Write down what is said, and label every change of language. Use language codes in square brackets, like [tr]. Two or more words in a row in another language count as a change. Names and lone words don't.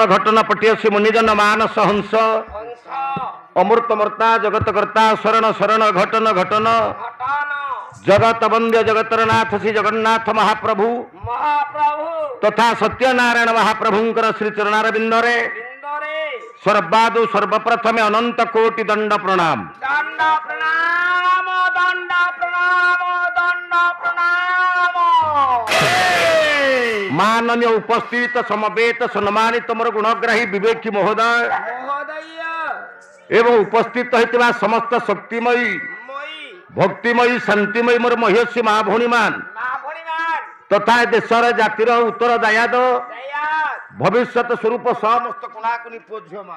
[or] ଘଟନ ପଟିୟସୀ ମୁନିଜନ ମାନସ ହଂସ ଅମୃତମର୍ତା ଜଗତକର୍ତା ଶରଣ ଶରଣ ଘଟନ ଘଟନ ଜଗତ ବନ୍ଦ୍ୟ ଜଗତରନାଥ ଶ୍ରୀ ଜଗନ୍ନାଥ ମହାପ୍ରଭୁ ତଥା ସତ୍ୟନାରାୟଣ ମହାପ୍ରଭୁଙ୍କର ଶ୍ରୀ ଚରଣାରବିନ୍ଦରେ ସର୍ବାଦୁ ସର୍ବପ୍ରଥମେ ଅନନ୍ତ କୋଟି ଦଣ୍ଡ ପ୍ରଣାମ ମାନନୀୟ ଉପସ୍ଥିତ ସମବେତ ସମ୍ମାନିତ ମୋର ଗୁଣଗ୍ରାହୀ ବିବେକୀ ମହୋଦୟ ଏବଂ ଉପସ୍ଥିତ ହୋତା ସମସ୍ତ ଶକ୍ତିମୟୀ ଭକ୍ତିମୟୀ ଶାନ୍ତିମୟୀ ମୋର ମହେଶୀ ମାଁ ଭଉଣୀ ମାନ ତଥା ଦେଶର ଜାତିର ଉତ୍ତର ଦାୟାଦ ଭବିଷ୍ୟତ ସ୍ୱରୂପ ସମସ୍ତ କୁଣାକୁନୀ ପୂଜ୍ୟ ମାନ